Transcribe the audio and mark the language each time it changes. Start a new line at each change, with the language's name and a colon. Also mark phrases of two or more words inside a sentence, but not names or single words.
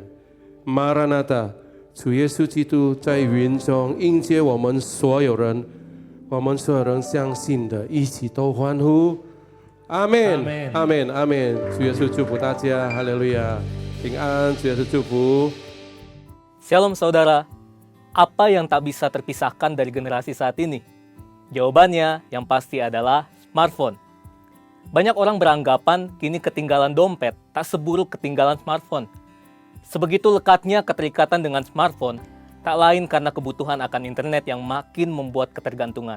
Chinese: 马拉纳达，主耶稣基督在云中迎接我们所有人，我们所有人相信的，一起都欢呼。阿门，阿门，阿门。主耶稣祝福大家，哈利路亚。平安，主Yesus祝福。
Indonesian: Shalom saudara, apa yang tak bisa terpisahkan dari generasi saat ini? Jawabannya yang pasti adalah smartphone. Banyak orang beranggapan kini ketinggalan dompet tak seburuk ketinggalan smartphone. Sebegitu lekatnya keterikatan dengan smartphone, tak lain karena kebutuhan akan internet yang makin membuat ketergantungan.